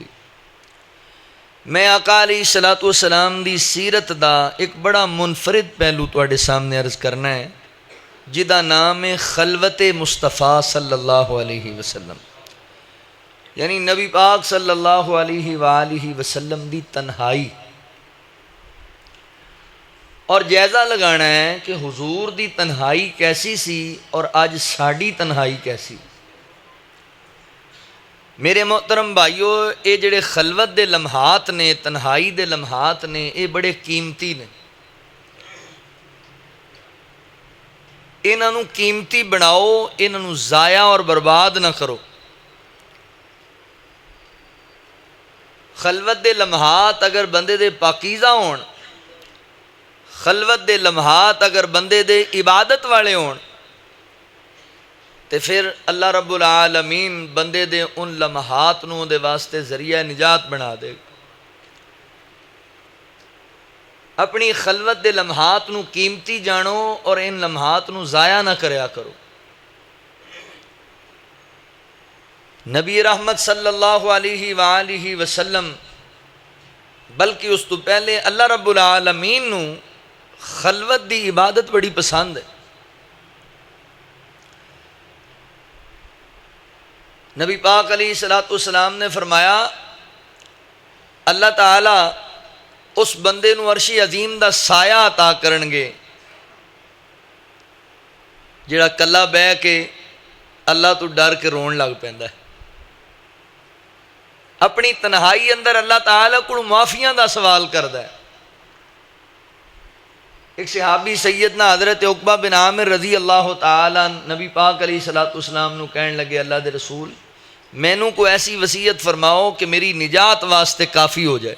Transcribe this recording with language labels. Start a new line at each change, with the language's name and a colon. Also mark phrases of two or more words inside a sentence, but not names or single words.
Punjabi: میں آقا علیہ الصلوۃ والسلام دی سیرت دا ایک بڑا منفرد پہلو تواڈے سامنے عرض کرنا ہے جدا نام ہے خلوت مصطفیٰ صلی اللہ علیہ وسلم، یعنی نبی پاک صلی اللہ علیہ وآلہ وسلم دی تنہائی، اور جائزہ لگانا ہے کہ حضور دی تنہائی کیسی سی اور آج ساڑی تنہائی کیسی۔ میرے محترم بھائیو، اے جڑے خلوت دے لمحات نے، تنہائی دے لمحات نے، اے بڑے قیمتی نے۔ انہاں نوں قیمتی بناؤ، انہاں نوں ضائع اور برباد نہ کرو۔ خلوت دے لمحات اگر بندے دے پاکیزہ ہون، خلوت دے لمحات اگر بندے دے عبادت والے ہون، تے پھر اللہ رب العالمین بندے دے ان لمحات نوں دے واسطے ذریعہ نجات بنا دے گا۔ اپنی خلوت دے لمحات نوں قیمتی جانو اور ان لمحات نوں ضائع نہ کریا کرو۔ نبی رحمت صلی اللہ علیہ وآلہ وسلم بلکہ اس تو پہلے اللہ رب العالمین نوں خلوت دی عبادت بڑی پسند ہے۔ نبی پاک علیہ السلام نے فرمایا اللہ تعالیٰ اس بندے نو عرش عظیم دا سایہ عطا کرنگے جڑا کلا بہ کے اللہ تو ڈر کے رون لگ پیندا ہے۔ اپنی تنہائی اندر اللہ تعالیٰ کو معافیاں دا سوال کردا ہے۔ ایک صحابی سیدنا حضرت عقبہ بن عامر رضی اللہ تعالیٰ نبی پاک علیہ السلام نو کہن لگے اللہ دے رسول مینوں کو ایسی وصیت فرماؤ کہ میری نجات واسطے کافی ہو جائے۔